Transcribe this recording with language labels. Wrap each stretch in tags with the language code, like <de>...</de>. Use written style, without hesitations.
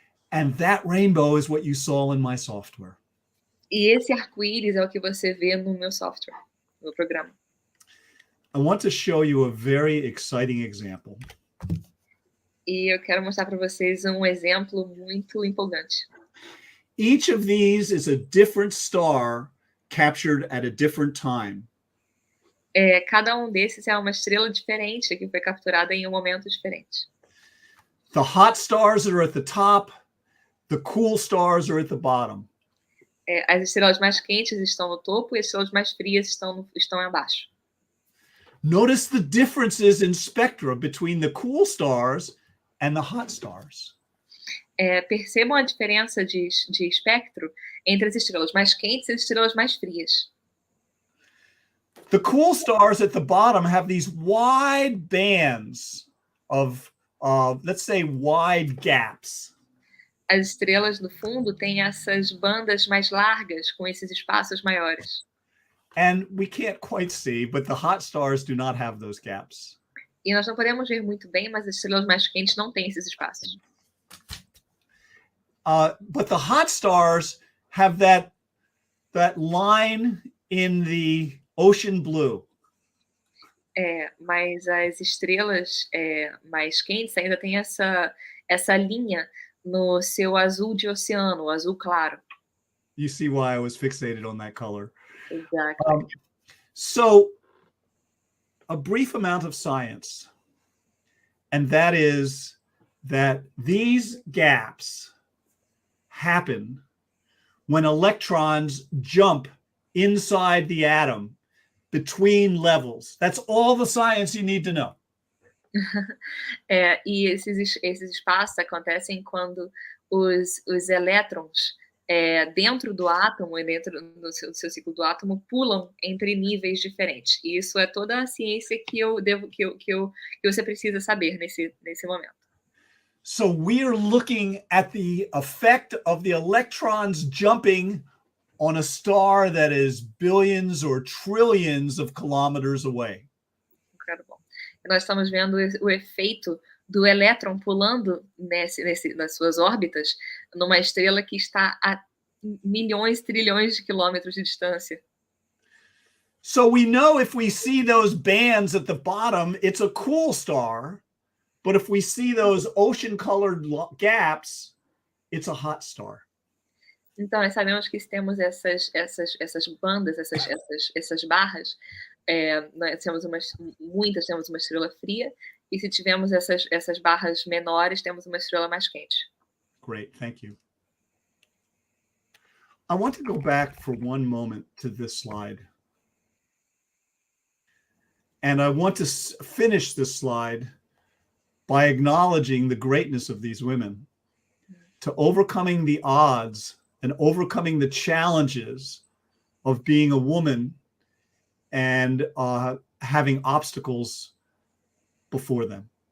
<en>And that rainbow is what you saw in my software.</en> <pt>E esse arco-íris é o que você vê no meu software, no programa.</pt> <en>I want to show you a very exciting example.</en> <pt>E eu quero mostrar para vocês um exemplo muito empolgante.</pt> <en>Each of these is a different star captured at a different time.</en> <pt>Cada um desses é uma estrela diferente que foi capturada em um momento diferente.</pt> <en>The hot stars are at the top, the cool stars are at the bottom.</en> <pt>As estrelas mais quentes estão no topo e as estrelas mais frias estão abaixo.</pt> <en>Notice the differences in spectra between the cool stars and the hot stars.</en> <pt>Percebam a diferença de espectro entre as estrelas mais quentes e as estrelas mais frias.</pt> <en>The cool stars at the bottom have these wide bands of, let's say, wide gaps.</en> <pt>As estrelas no fundo têm essas bandas mais largas com esses espaços maiores.</pt> <en>And we can't quite see, but the hot stars do not have those gaps.</en> <pt>E nós não podemos ver muito bem, mas as estrelas mais quentes não têm esses espaços.</pt> <en>But the hot stars have that line in the ocean blue.</en> <pt>Mas as estrelas mais quentes ainda têm essa linha no seu azul de oceano, o azul claro.</pt> <en>You see why I was fixated on that color. Exactly. So, a brief amount of science, and that is that these gaps happen when electrons jump inside the atom between levels. That's all the science you need to know.</en> <pt>E esses espaços acontecem quando os elétrons dentro do átomo e dentro do seu ciclo do átomo pulam entre níveis diferentes. E isso é toda a ciência que você precisa saber nesse momento.</pt> <en>So we're looking at the effect of the electrons jumping on a star that is billions or trillions of kilometers away. Incredible.</en> <pt>E nós estamos vendo o efeito do elétron pulando nas suas órbitas numa estrela que está a milhões, trilhões de quilômetros de distância.</pt> <en>So we know if we see those bands at the bottom, it's a cool star. But if we see those ocean-colored gaps, it's a hot star.</en> <pt>Então, nós sabemos que se temos essas bandas, essas barras, nós temos temos uma estrela fria, e se tivermos essas barras menores, temos uma estrela mais quente.</pt> <en>Great, thank you. I want to go back for one moment to this slide. And I want to finish this slide by acknowledging the greatness of these women, to overcoming the odds and overcoming the challenges of being a woman and having obstacles before them.</en>